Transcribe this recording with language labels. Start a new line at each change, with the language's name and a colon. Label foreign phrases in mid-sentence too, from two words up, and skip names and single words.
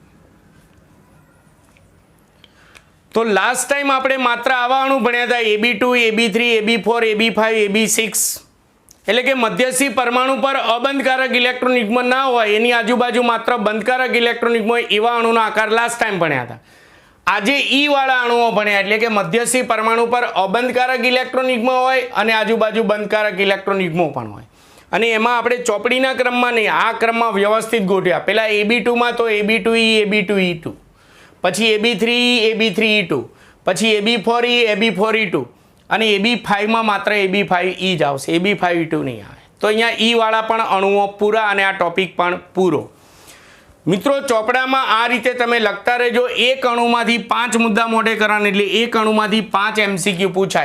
Gujarati: તો
English: last time
Gujarati: આપણે માત્ર આવા અણુ ભણ્યા હતા, AB2, AB3, AB4, AB5, AB6, એટલે કે મધ્યસ્થી પરમાણુ પર અબંધકારક ઇલેક્ટ્રોન યુગ્મ ના હોય, એની આજુબાજુ માત્ર બંધકારક ઇલેક્ટ્રોન યુગ્મ હોય એવા અણુનો આકાર
English: last time
Gujarati: ભણ્યા હતા. આજે ઈ વાળા અણુઓ ભણ્યા, એટલે કે મધ્યસ્થી પરમાણુ પર અબંધકારક ઇલેક્ટ્રોન યુગ્મ હોય અને આજુબાજુ બંધકારક ઇલેક્ટ્રોન યુગ્મો પણ હોય. અને એમાં આપણે ચોપડીના ક્રમમાં નહીં, આ ક્રમમાં વ્યવસ્થિત ગોઠવ્યા. પહેલા AB2માં તો AB2E, AB2E2, પછી AB3E, AB3E2, પછી AB4E, AB4E2, અને AB5માં માત્ર AB5E જ આવશે, AB5E2 નહીં આવે. તો અહીંયા ઈ વાળા પણ અણુઓ પૂરા અને આ ટોપિક પણ પૂરો. મિત્રો, ચોપડામાં આ રીતે તમે લખતા રહેજો. એક અણુમાંથી 5 મુદ્દા મોઢે કરવાના, એટલે એક અણુમાંથી 5 MCQ પૂછાય.